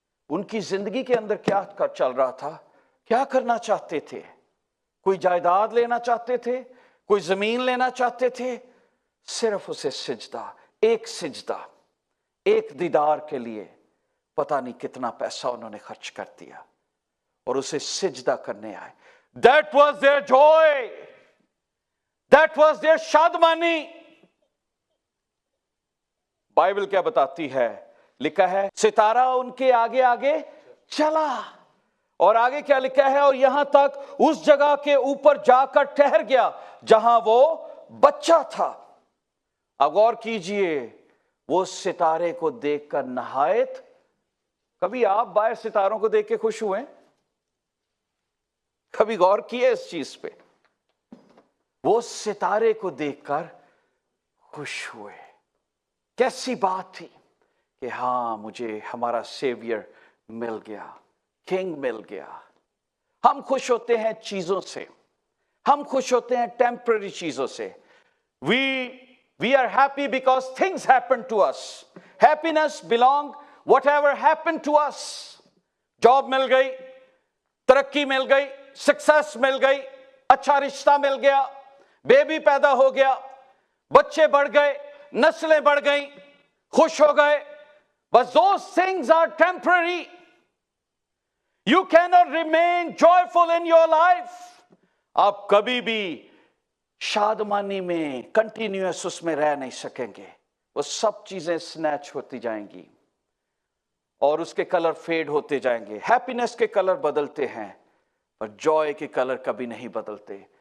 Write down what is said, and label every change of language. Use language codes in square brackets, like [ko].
[ur] ان کی زندگی کے اندر کیا چل رہا تھا, کیا کرنا چاہتے تھے؟ کوئی جائیداد لینا چاہتے تھے, کوئی زمین لینا چاہتے تھے؟ صرف اسے سجدہ, ایک سجدہ, ایک دیدار کے لیے پتہ نہیں کتنا پیسہ انہوں نے خرچ کر دیا, اور اسے سجدہ کرنے آئے. [en] That was their joy, that was their شادمانی. [ur] Bible کیا بتاتی ہے؟ لکھا ہے ستارہ ان کے آگے آگے چلا, اور آگے کیا لکھا ہے؟ اور یہاں تک اس جگہ کے اوپر جا کر ٹھہر گیا جہاں وہ بچہ تھا. اب غور کیجئے, وہ ستارے کو دیکھ کر نہایت. کبھی آپ باہر ستاروں کو دیکھ کے خوش ہوئے؟ کبھی غور کیے اس چیز پہ؟ وہ ستارے کو دیکھ کر خوش ہوئے. کیسی بات تھی کہ ہاں مجھے ہمارا سیویئر مل گیا, کنگ مل گیا. ہم خوش ہوتے ہیں چیزوں سے, ہم خوش ہوتے ہیں ٹیمپرری چیزوں سے. [en] We are happy because things happen to us. Happiness belong whatever happened to us. [ur] Job مل گئی, ترقی مل گئی, سکسیس مل گئی, اچھا رشتہ مل گیا, بیبی پیدا ہو گیا, بچے بڑھ گئے, نسلیں بڑھ گئیں, خوش ہو گئے. [en] But those things are temporary. You cannot remain joyful in your life. [ur] آپ کبھی بھی شادمانی میں کنٹینیوس اس میں رہ نہیں سکیں گے. وہ سب چیزیں سنیچ ہوتی جائیں گی. اور اس کے کلر فیڈ ہوتے جائیں گے. ہیپینس کے کلر بدلتے ہیں پر جوائے کے کلر کبھی نہیں بدلتے.